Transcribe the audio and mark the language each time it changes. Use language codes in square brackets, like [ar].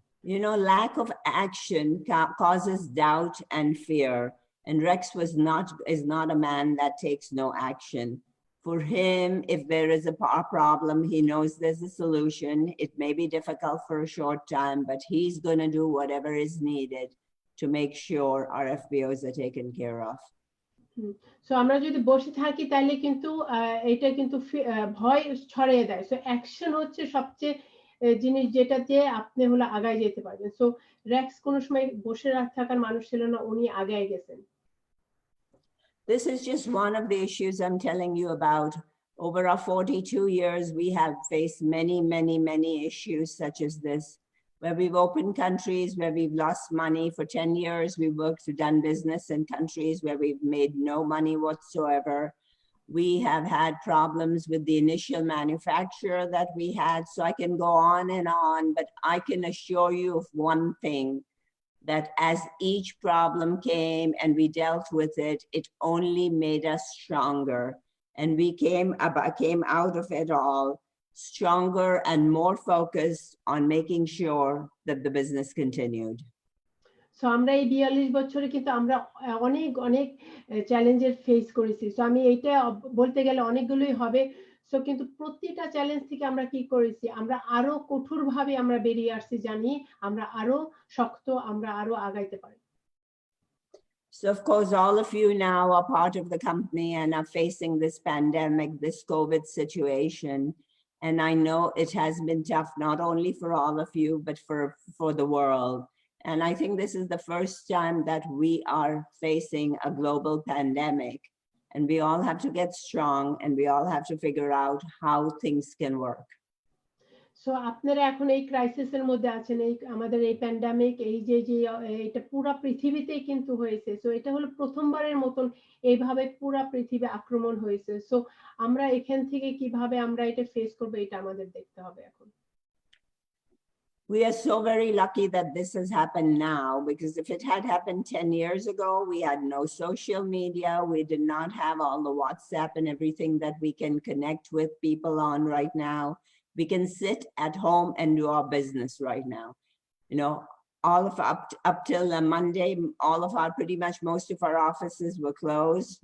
[en] You know, lack of action causes doubt and fear, and Rex is not a man that takes no action. For him, if there is a problem, he knows there's a solution. It may be difficult for a short time, but he's going to do whatever is needed to make sure our FBOs are taken care of. [bn] So আমরা যদি বসে থাকি তাহলে কিন্তু এটা কিন্তু ভয় ছড়িয়ে দেয়। সো অ্যাকশন হচ্ছে সবচেয়ে জিনিস যেটাতে আপনি হলো আগায় যেতে পারবেন। সো রেক্স কোনো সময় বসে থাকার মানুষ ছিল না, উনি আগায় গেছেন। [en] This is just one of the issues I'm telling you about. Over our 42 years, we have faced many, many, many issues such as this, where we've opened countries where we've lost money. For 10 years, we've done business in countries where we've made no money whatsoever. We have had problems with the initial manufacturer that we had, so I can go on, but I can assure you of one thing, that as each problem came and we dealt with it, it only made us stronger. And we came out of it all stronger and more focused on making sure that the business continued. [bn] So আমরা এই 42 বছরে কিন্তু আমরা অনেক অনেক চ্যালেঞ্জের face করেছি। So আমি এইটা বলতে গেলে অনেকগুলোই হবে। সো কিন্তু প্রতিটা চ্যালেঞ্জ থেকে আমরা কি করেছি, আমরা আরো কঠোরভাবে আমরা বেরিয়ে আসছি, জানি আমরা আরো শক্ত, আমরা আরো আগাইতে পারি। [en] So of course, all of you now are part of the company and are facing this pandemic, this COVID situation. And I know it has been tough, not only for all of you, but for the world. And I think this is the first time that we are facing a global pandemic, and we all have to get strong and we all have to figure out how things can work. [bn] So আপনারা এখন এই ক্রাইসিসের মধ্যে আছেন, এই আমাদের এই pandemic, এই যে এটা পুরো পৃথিবীতেই কিন্তু হয়েছে। সো এটা হলো প্রথমবারের মতন এইভাবে পুরো পৃথিবী আক্রমণ হয়েছে। সো আমরা এখান থেকে কিভাবে আমরা এটা ফেস করব, এটা আমাদের দেখতে হবে এখন। [en] We are so very lucky that this has happened now, because if it had happened 10 years ago, we had no social media. We did not have all the WhatsApp and everything that we can connect with people on right now. We can sit at home and do our business right now. You know, all of up till Monday, pretty much most of our offices were closed.